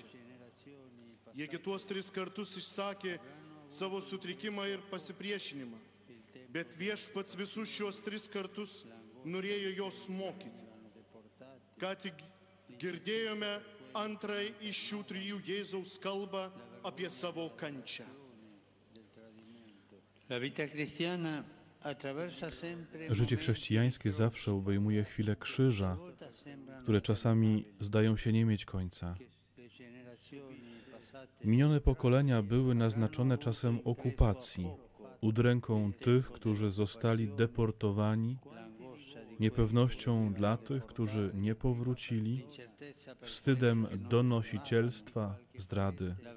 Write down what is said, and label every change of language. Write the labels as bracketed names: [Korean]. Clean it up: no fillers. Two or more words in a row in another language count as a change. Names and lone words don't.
[Lithuanian] Jiegi tuos 3 kartus išsakė savo sutrikimą ir pasipriešinimą, bet viešpats visus šios 3 kartus norėjo jos mokyti. Ką tik girdėjome antrąją iš šių 3 Jėzaus kalbą apie savo kančią. [Polish] Życie chrześcijańskie zawsze obejmuje chwile krzyża, które czasami zdają się nie mieć końca. Minione pokolenia były naznaczone czasem okupacji, udręką tych, którzy zostali deportowani, niepewnością dla tych, którzy nie powrócili, wstydem donosicielstwa, zdrady.